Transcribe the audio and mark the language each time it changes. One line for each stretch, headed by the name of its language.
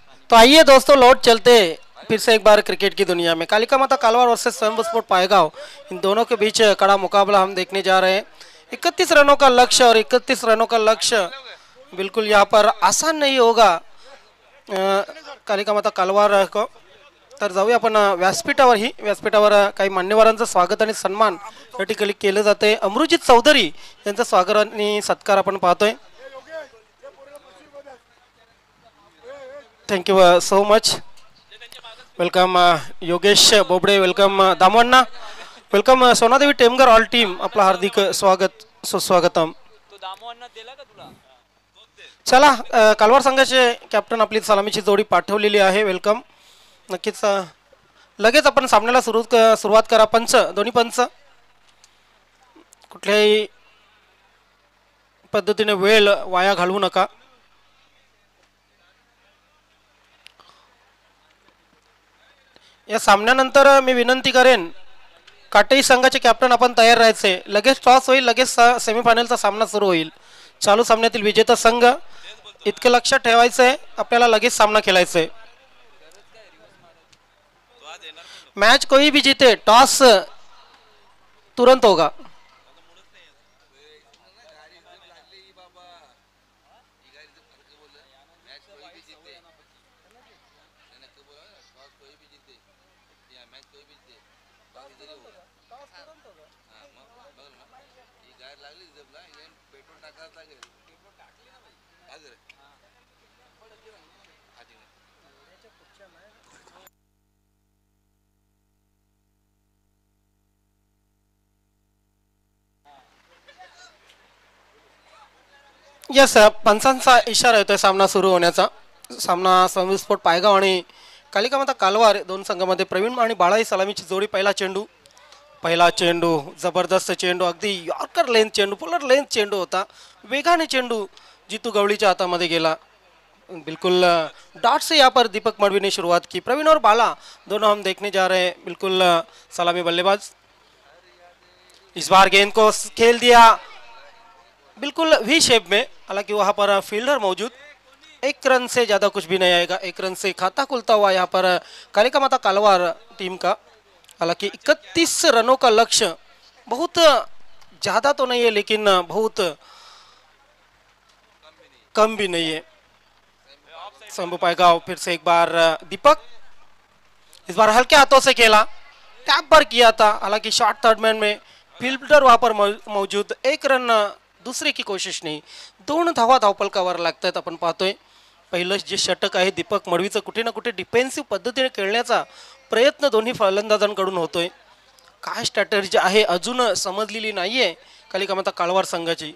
Hindi: तो आइए दोस्तों लौट चलते फिर से एक बार क्रिकेट की दुनिया में। कालिका माता कालवार वर्सेस स्वयंभू पायगांव, इन दोनों के बीच कड़ा मुकाबला हम देखने जा रहे हैं। 31 रनों का लक्ष्य और 31 रनों का लक्ष्य बिल्कुल यहाँ पर आसान नहीं होगा कालिका माता कालवार को।
Marathi: तर जाऊया आपण व्यासपीठावर काही मान्यवरांचं स्वागत आणि सन्मान या ठिकाणी केलं जाते। अमृतजीत चौधरी यांचा स्वागत आणि सत्कार आपण पाहतोय।
English: Thank you so much. Welcome Yogesh Bobde, welcome Damanna, welcome Sonadevi Temgar all team.
Marathi: आपलं हार्दिक स्वागत सुस्वागतम. चला कालवार संघाचे कॅप्टन आपली सलामीची जोडी पाठवलेली आहे. वेलकम. नक्कीच लगेच आपण सामन्याला सुरुवात करा. पंच, दोन्ही पंच कुठल्याही पद्धतीने वेळ वाया घालवू नका. या सामन्यानंतर मी विनंती करेन काटेई संघाचे कॅप्टन आपण तयार राहायचे. लगेच टॉस होईल, लगेच सेमीफायनलचा सामना सुरू होईल. चालू सामन्यातील विजेता संघ इतकं लक्षात ठेवायचं आहे, आपल्याला लगेच सामना खेळायचा आहे.
Hindi: मैच कोई भी जीते टॉस तुरंत होगा.
Marathi: यस, पंचांचा इशारा येतोय सामना सुरू होण्याचा. सामना संविस्फोट पायगाव आणि कालिका माता कालवार दोन संघामध्ये प्रवीण आणि बाळाई सलामीची जोडी. पहिला चेंडू जबरदस्त चेंडू, अगदी यॉर्कर लेंथ चेंडू, पोलर लेंथ चेंडू होता. वेगाने चेंडू जीतू गवळीच्या हातामध्ये गेला.
Hindi: बिल्कुल डॉट से यहाँ पर दीपक मडवी ने शुरुआत की. प्रवीण और बाला दोनों हम देखने जा रहे हैं. बिल्कुल सलामी बल्लेबाज. इस बार गेंद को खेल दिया बिल्कुल वी शेप में. हालांकि वहां पर फील्डर मौजूद. एक रन से ज़्यादा कुछ भी नहीं आएगा. एक रन से खाता खुलता हुआ यहाँ पर कालिका माता कालवार टीम का. हालांकि 31 रनों का लक्ष्य बहुत ज़्यादा तो नहीं है, लेकिन बहुत कम भी नहीं है. शंभू पायगाव फिर से एक बार दीपक, इस बार हल्के हाथों से खेला, टैप पर किया था. हालांकि शॉर्ट थर्ड मैन में फील्डर वहां पर मौजूद. एक रन दुसरे की कोशिश
Marathi: नाही. 2 धावा धावपलकावर लागतात. आपण पाहतोय पहिलं जे षटक आहे दीपक मडवीचं कुठे ना कुठे डिफेन्सिव्ह पद्धतीने खेळण्याचा प्रयत्न दोन्ही फलंदाजांकडून होतोय. काय स्ट्रॅटेजी आहे अजून समजलेली नाहीये कालिका माता कालवार संघाची.